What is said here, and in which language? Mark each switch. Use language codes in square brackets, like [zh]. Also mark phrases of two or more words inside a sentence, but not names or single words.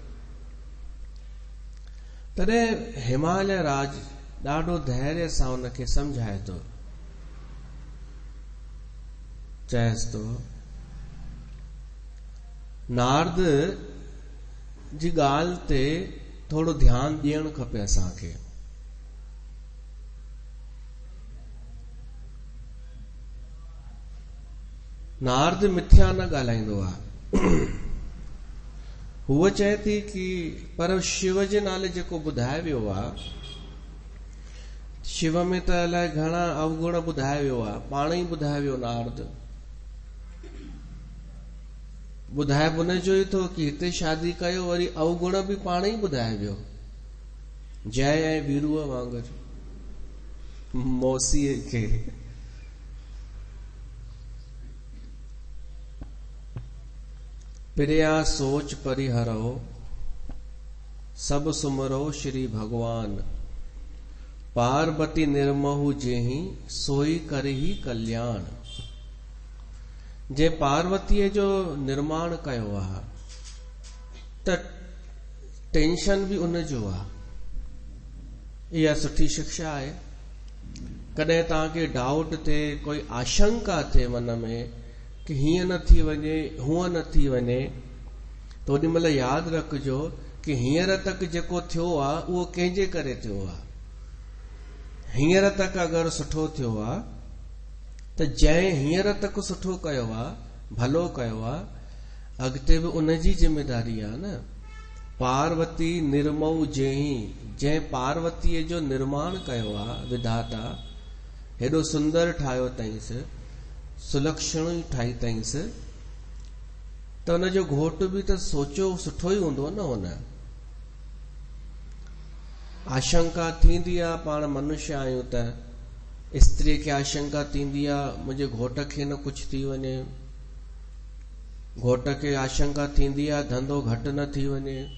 [sd] तॾहिं हिमालय राज ॾाढो धैर्य सां उनखे सम्झाए थो, चएसि थो नारद जी ॻाल्हि ते थोरो ध्यानु ॾियणु खपे असांखे। नारद मिथ्या न ॻाल्हाईंदो आहे। हूअ चए थी कि पर शिव जे नाले जेको ॿुधाए वियो आहे, शिव में त अलाए घणा अवगुण ॿुधाए वियो आहे, पाण ई ॿुधाए वियो नारद। ॿुधाए उन जो ई थो कि हिते शादी कयो, वरी अवगुण बि पाण ई ॿुधाए वियो, जय ऐं वीरूअ वांगुरु मौसीअ खे। [awa] प्रिया सोच परिहरो, सब सुमरो श्री भगवान। पार्वती निर्महु जेहि, सोई करही कल्याण। [sd] जे पार्वतीअ जो निर्माण कयो आहे त टेंशन बि उन जो आहे। इहा सुठी शिक्षा आहे। कॾहिं तव्हांखे डाउट थिए, कोई आशंका थिए मन में कि हीअं न थी वञे, हूअं न थी वञे, त ओॾी महिल यादि रखिजो कि हींअर तक जेको थियो आहे उहो कंहिंजे करे थियो आहे। हींअर तक अगरि सुठो थियो आहे त जंहिं हींअर तक सुठो कयो आहे, भलो कयो आहे, अॻिते बि उनजी जिम्मेदारी आहे न। [awa] पार्वती निर्मऊ जेहि, [sd] जंहिं पार्वतीअ जो निर्माण कयो आहे विधाता, हेॾो सुंदर ठाहियो अथईंसि, सुलक्षण ठाही अथईंसि, त हुनजो घोट बि त सोचियो सुठो ई हूंदो न। हुन आशंका थींदी आहे, पाण मनुष्य आहियूं त स्त्री खे आशंका थींदी आहे मुंहिंजे घोट खे न कुझु थी वञे, घोट खे आशंका थींदी आहे धंधो घटि न थी वञे।